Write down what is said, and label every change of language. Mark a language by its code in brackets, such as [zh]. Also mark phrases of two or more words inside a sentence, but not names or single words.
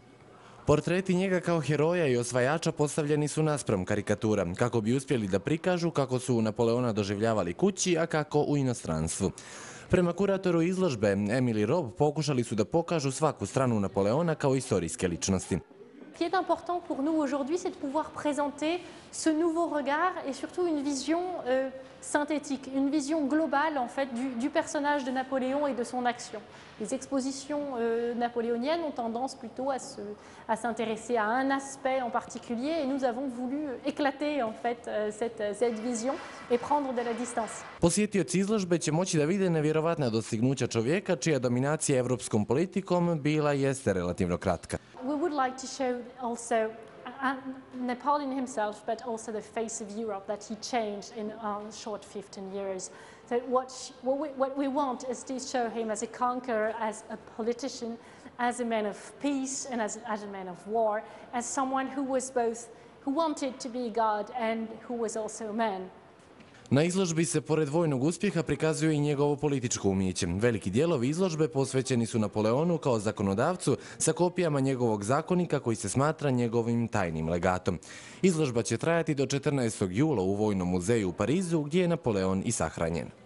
[sr] Portreti njega kao heroja i osvajača postavljeni su naspram karikatura, kako bi uspjeli da prikažu kako su Napoleona doživljavali kući, a kako u inostranstvu. Prema kuratoru izložbe Emily Robb pokušali su da pokažu svaku stranu Napoleona kao istorijske ličnosti. [fr] Ce qui est important pour nous aujourd'hui, c'est de pouvoir présenter ce nouveau regard et surtout une vision synthétique, une vision globale en fait du personnage de Napoléon et de son action. Les expositions napoléoniennes ont tendance plutôt à s'intéresser à un aspect en particulier et nous avons voulu éclater en fait cette vision et prendre de la distance. [sr] Posjetioci izložbe će moći da vide nevjerovatna dostignuća čovjeka čija dominacija evropskom politikom bila jeste relativno kratka. [en] We would like to show also Napoleon himself, but also the face of Europe that he changed in a short 15 years. So what we want is to show him as a conqueror, as a politician, as a man of peace, and as a man of war, as someone who was both, who wanted to be God and who was also a man. [sr] Na izložbi se pored vojnog uspjeha prikazuje i njegovo političko umijeće. Veliki dijelovi izložbe posvećeni su Napoleonu kao zakonodavcu sa kopijama njegovog zakonika koji se smatra njegovim tajnim legatom. Izložba će trajati do 14. jula u Vojnom muzeju u Parizu gdje je Napoleon i sahranjen.